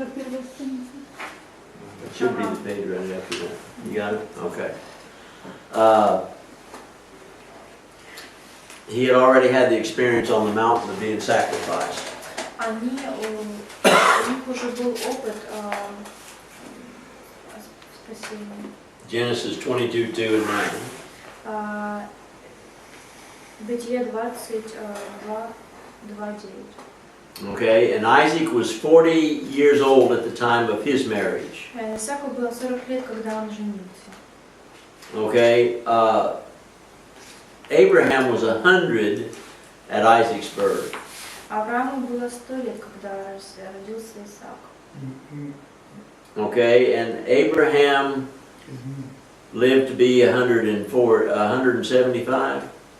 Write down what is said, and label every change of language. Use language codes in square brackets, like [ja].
[en] It should be the page right after that. You got it? Okay. He had already had the experience on the mountain of being sacrificed. [ru] У них уже был опыт спасения. [en] Genesis 22:2 and 9. [ru] Бытие 22:2-9. [en] Okay, and Isaac was 40 years old at the time of his marriage. [ru] Исааку было 40 лет, когда он женился. [en] Okay, Abraham was 100 at Isaac's birth. [ru] Аврааму было 100 лет, когда родился Исаак. [en] Okay, and Abraham lived to be 175.